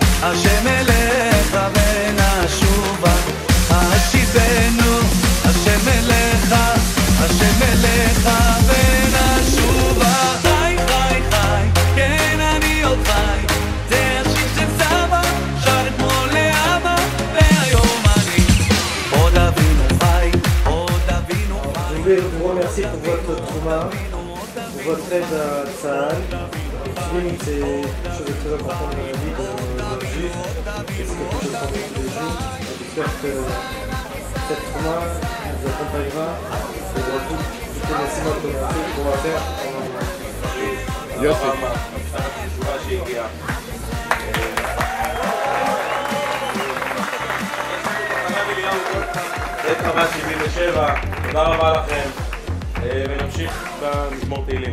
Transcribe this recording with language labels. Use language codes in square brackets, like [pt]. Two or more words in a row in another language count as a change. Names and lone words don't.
[he] השם אליך ונשובה, השיבנו, השם אליך ונשובה. חי, חי, חי, כן אני עוד חי, זה השיר של סבא, שר אתמול לאבא, והיום אני עוד אבינו חי, עוד אבינו חי. [fr] Je voulais vous remercier pour votre trauma, pour votre aide à Tsahal. C'est quelque chose de très important dans la vie de juif, et c'est quelque chose qu'on vit tous les jours. J'espère que cette trauma nous accompagnera et dans tout le maximum qu'on va faire. [he] בית חב"ד 77, תודה רבה לכם, ונמשיך במזמור תהילים.